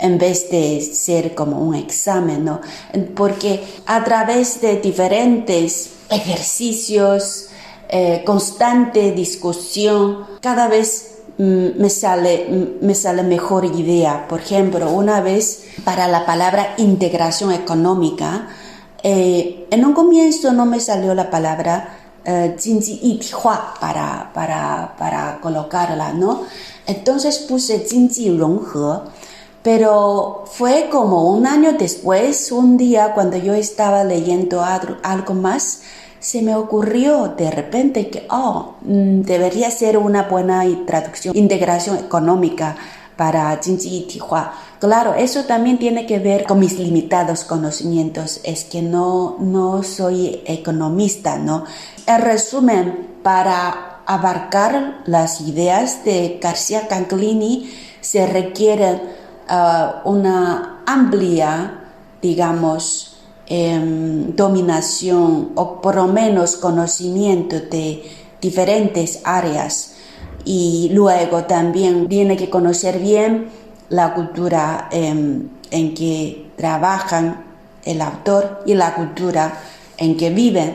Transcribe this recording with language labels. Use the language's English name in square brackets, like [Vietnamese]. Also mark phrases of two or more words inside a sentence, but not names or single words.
[Spanish] en vez de ser como un examen, ¿no? Porque a través de diferentes ejercicios, constante discusión, cada vez me sale mejor idea. Por ejemplo, una vez para la palabra integración económica, en un comienzo no me salió la palabra [Chinese] 经济一体化 [Spanish] para colocarla, ¿no? Entonces puse [Chinese] 经济融合, [Spanish] pero fue como un año después, un día cuando yo estaba leyendo algo más, se me ocurrió de repente que debería ser una buena traducción, integración económica para [Chinese] 经济一体化. [Spanish] Claro, eso también tiene que ver con mis limitados conocimientos, es que no soy economista, ¿no? En resumen, para abarcar las ideas de García Canclini se requiere una amplia, digamos, dominación o por lo menos conocimiento de diferentes áreas, y luego también tiene que conocer bien la cultura en que trabajan el autor y la cultura en que viven.